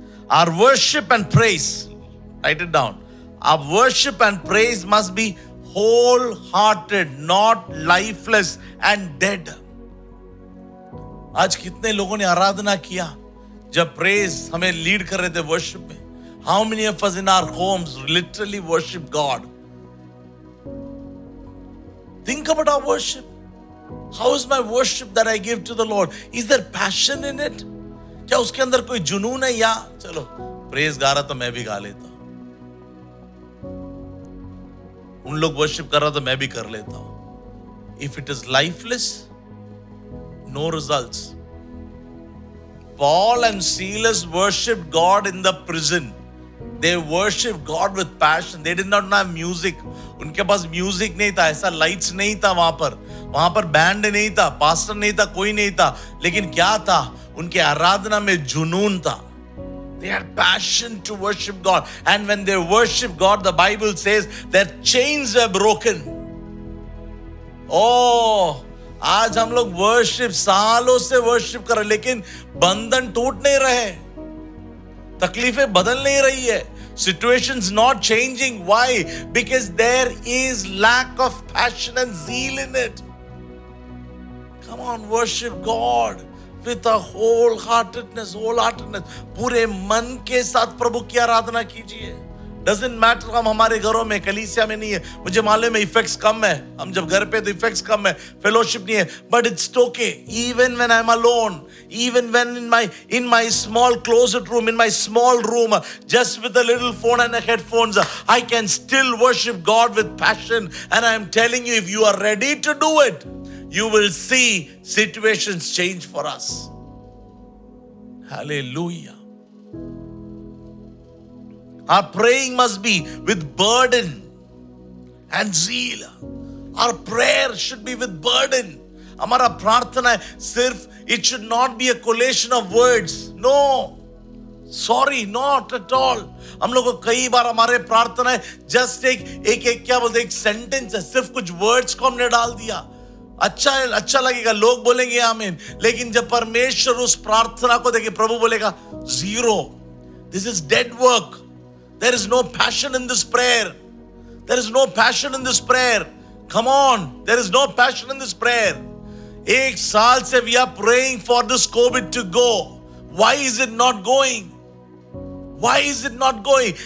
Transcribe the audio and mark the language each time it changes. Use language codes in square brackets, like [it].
[en] Our worship and praise, write it down. Our worship and praise must be wholehearted, not lifeless and dead. [hi] आज कितने लोगों ने आराधना किया जब praise हमें लीड कर रहे थे worship में? [en] How many of us in our homes literally worship God? Think about our worship. How is my worship that I give to the Lord? Is there passion in it? [hi] क्या उसके अंदर कोई जुनून है? या चलो प्रेज गा रहा तो मैं भी गा लेता हूं. उन लोग वर्शिप कर रहा तो मैं भी कर लेता हूं. [en] If it is lifeless, no results. Paul and Silas worshipped God in the prison. They worship God with passion. They did not have music. [hi] उनके पास म्यूजिक नहीं था, ऐसा लाइट्स नहीं था वहां पर बैंड नहीं था, पास्टर नहीं था, कोई नहीं था, लेकिन क्या था? उनके आराधना में जुनून था. [en] They had passion to worship God. And when they worship God, the Bible says their chains were broken. [hi] Oh, आज हम लोग वर्शिप सालों से वर्शिप कर रहे, लेकिन बंधन टूट नहीं रहे, तकलीफें बदल नहीं रही है, [en] situations not changing. Why? Because there is lack of passion and zeal in it. Come on, worship God with a wholeheartedness. [hi] पूरे मन के साथ प्रभु की आराधना कीजिए. [en] Doesn't matter [hi] हम हमारे घरों में, कलीसिया में नहीं है, मुझे मालूम है इफेक्ट्स कम है, हम जब घर पे तो इफेक्ट्स कम है, फेलोशिप नहीं है, [en] but it's okay. Even when I'm alone, even when in my small closet room, in my small room, just with a little phone and a headphones, I can still worship God with passion. And I'm telling you, if you are ready to do it, you will see situations change for us. Hallelujah. Our praying must be with burden and zeal. Our prayer should be with burden. [hi] हमारा प्रार्थना है सिर्फ, [en] it should not be a collation of words. No. Sorry, not at all. [hi] हम लोग को कई बार हमारे प्रार्थना है जस्ट एक क्या बोलते, एक सेंटेंस है, सिर्फ कुछ वर्ड्स को हमने डाल दिया. अच्छा लगेगा, लोग बोलेंगे आमीन, लेकिन जब परमेश्वर उस प्रार्थना को देखे, प्रभु बोलेगा zero. [en] This is dead work. There is no passion in this prayer. There is no passion in this prayer. Come on, there is no passion in this prayer. [hi] एक साल से [en] we are praying for this COVID to go. Why is it not going? Why is it not going?